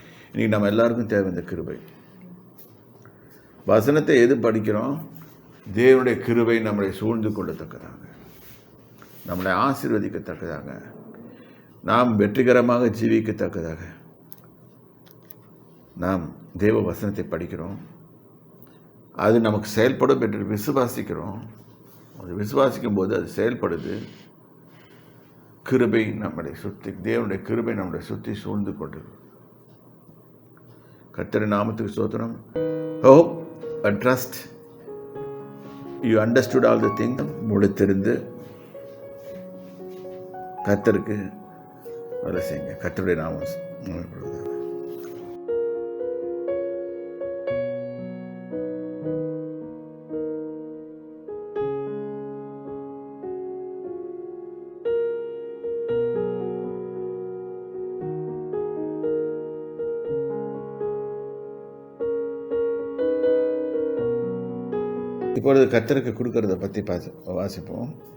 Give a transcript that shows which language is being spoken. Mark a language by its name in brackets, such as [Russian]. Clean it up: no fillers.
[Tamil] இன்னைக்கு நம்ம எல்லாருக்கும் தேவை இந்த கிருபை. வசனத்தை எது படிக்கிறோம், தேவனுடைய கிருபை நம்மளை சூழ்ந்து கொள்ளத்தக்கதாக, நம்மளை ஆசீர்வதிக்கத்தக்கதாக, நாம் வெற்றிகரமாக ஜீவிக்கத்தக்கதாக நாம் தேவ வசனத்தை படிக்கிறோம். அது நமக்கு செயல்படும் என்று விசுவாசிக்கிறோம். அது விசுவாசிக்கும் போது அது செயல்படுது. கிருபை நம்மளை சுற்றி, தேவனுடைய கிருபை நம்மளை சுற்றி சூழ்ந்து கொண்டு. கர்த்தரின் நாமத்துக்கு ஸ்தோத்திரம். [English] Hope and trust you understood all the things. [Tamil] முழுத்திருந்து கர்த்தருக்கு வேலை செய்யுங்க. கர்த்தருடைய நாமம் இப்பொழுது கர்த்தருக்கு கொடுக்கறத பற்றி வாசிப்போம்.